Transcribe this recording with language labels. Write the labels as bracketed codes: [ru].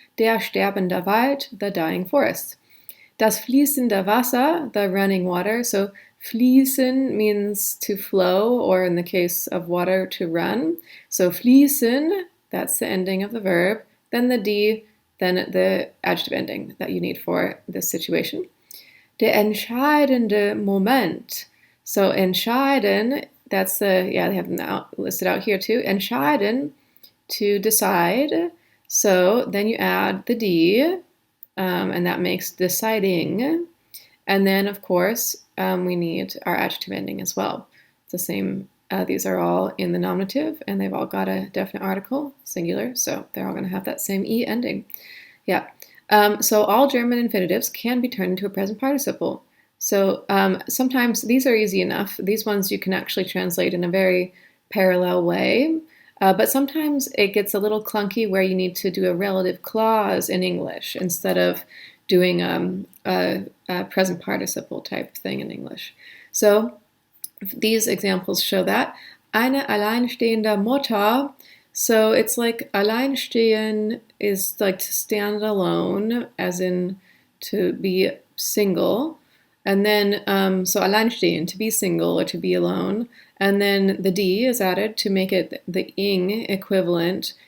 [de] Der sterbende Wald, [en] the dying forest. [de] Das fließende Wasser, [en] the running water. So fließen means to flow, or in the case of water, to run. So fließen, that's the ending of the verb. Then the d, then the adjective ending that you need for this situation. [de] Der entscheidende Moment. [en] So entscheiden, that's the, they have them listed out here too. Entscheiden, to decide. So then you add the d, and that makes deciding. And then, of course, we need our adjective ending as well. It's the same. These are all in the nominative, and they've all got a definite article, singular, so they're all going to have that same e ending. Yeah. So all German infinitives can be turned into a present participle. So sometimes these are easy enough. These ones you can actually translate in a very parallel way. But sometimes it gets a little clunky where you need to do a relative clause in English instead of doing a present participle type thing in English. So these examples show that. [de] Eine alleinstehende Mutter. [en] So it's like alleinstehen is like to stand alone, as in to be single. And then, so alleinstehen, to be single or to be alone. And then the d is added to make it the ing equivalent.